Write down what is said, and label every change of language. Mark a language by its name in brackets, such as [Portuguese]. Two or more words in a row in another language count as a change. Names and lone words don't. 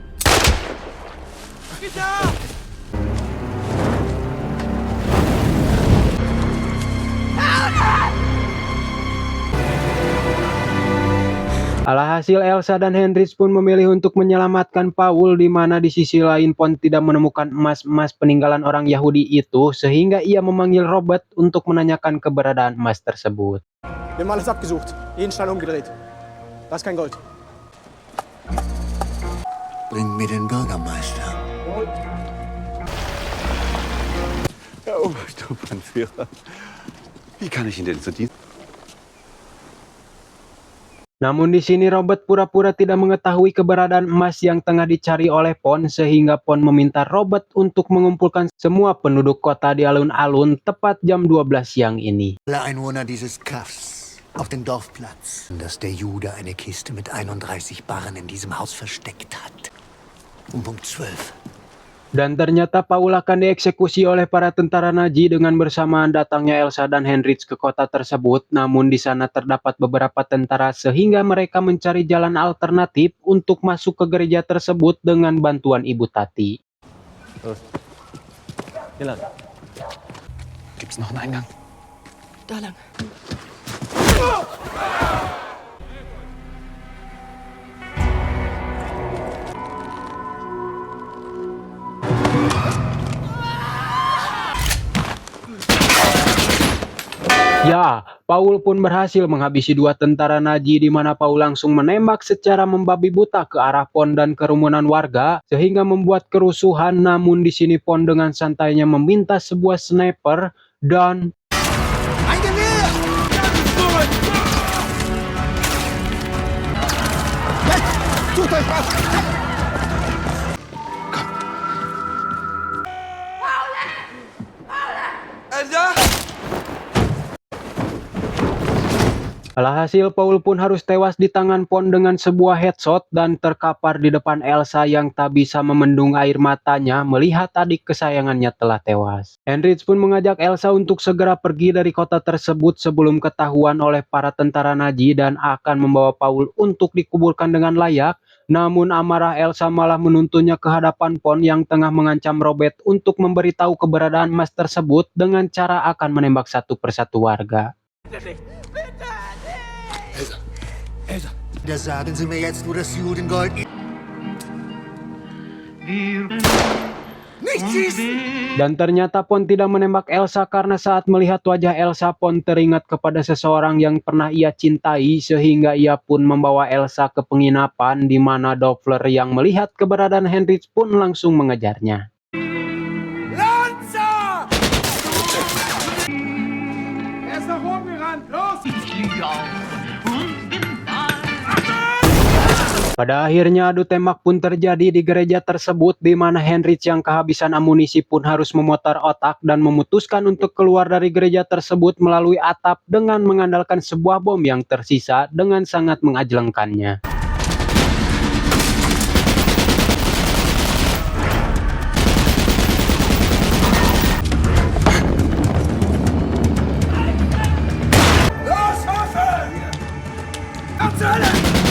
[Indonesian] Alhasil Elsa dan Heinrich pun memilih untuk menyelamatkan Paul, di mana di sisi lain Pon tidak menemukan emas-emas peninggalan orang Yahudi itu sehingga ia memanggil Robert untuk menanyakan keberadaan emas tersebut. [German] Wir haben alles abgesucht, jeden Stein umgedreht. Da ist kein Gold. Bring mir den Bürgermeister. Herr Oberstufenführer, wie kann ich Ihnen denn zu diesem... [Indonesian] Namun di sini Robert pura-pura tidak mengetahui keberadaan emas yang tengah dicari oleh Pon sehingga Pon meminta Robert untuk mengumpulkan semua penduduk kota di alun-alun tepat jam 12 siang ini. [German] Alle Einwohner dieses Kaffs auf den Dorfplatz, dass der Jude eine Kiste mit 31 Barren in diesem Haus versteckt hat. Um Punkt 12 [Indonesian] Dan ternyata Paul akan dieksekusi oleh para tentara Nazi dengan bersamaan datangnya Elsa dan Heinrich ke kota tersebut. Namun di sana terdapat beberapa tentara sehingga mereka mencari jalan alternatif untuk masuk ke gereja tersebut dengan bantuan Ibu Tati. [German] Gibt's noch einen Eingang? Da lang. [Indonesian] Ya, Paul pun berhasil menghabisi 2 tentara Nazi di mana Paul langsung menembak secara membabi buta ke arah Pon dan kerumunan warga sehingga membuat kerusuhan. Namun di sini Pon dengan santainya meminta sebuah sniper dan [German] Ein Gewehr! Jetzt! Tut euch was! Elsa! [Indonesian] alhasil Paul pun harus tewas di tangan Pon dengan sebuah headshot dan terkapar di depan Elsa yang tak bisa memendung air matanya melihat adik kesayangannya telah tewas. Heinrich pun mengajak Elsa untuk segera pergi dari kota tersebut sebelum ketahuan oleh para tentara Nazi dan akan membawa Paul untuk dikuburkan dengan layak. Namun amarah Elsa malah menuntunnya ke hadapan Pon yang tengah mengancam Robert untuk memberitahu keberadaan emas tersebut dengan cara akan menembak satu persatu warga. [German] Da sagen Sie mir jetzt, wo das Judengold ist. Nicht schießen! [Indonesian] Dan ternyata Pon tidak menembak Elsa karena saat melihat wajah Elsa, Pon teringat kepada seseorang yang pernah ia cintai sehingga ia pun membawa Elsa ke penginapan di mana Doppler yang melihat keberadaan Heinrich pun langsung mengejarnya. [German] Lanza! Er ist nach oben gerannt, los! [Indonesian] Pada akhirnya adu tembak pun terjadi di gereja tersebut di mana Heinrich yang kehabisan amunisi pun harus memutar otak dan memutuskan untuk keluar dari gereja tersebut melalui atap dengan mengandalkan sebuah bom yang tersisa dengan sangat mengajlengkannya. [German] Los, Waffe! Erzählen!